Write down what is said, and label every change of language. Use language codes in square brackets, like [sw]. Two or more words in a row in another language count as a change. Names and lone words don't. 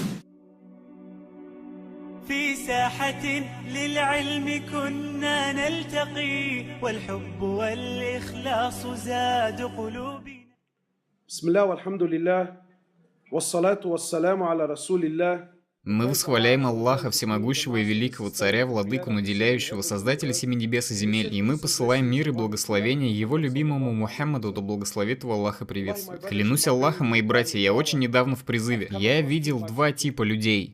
[ar] في ساحة للعلم كنا نلتقي والحب والإخلاص زاد قلوبنا. بسم الله والحمد لله والصلاة والسلام على رسول الله. [ru] Мы восхваляем Аллаха, всемогущего и великого царя, владыку наделяющего, создателя семи небес и земель, и мы посылаем мир и благословение его любимому Мухаммаду, да благословит его Аллах и приветствует. Клянусь Аллахом, мои братья, я очень недавно в призыве. Я видел два типа людей.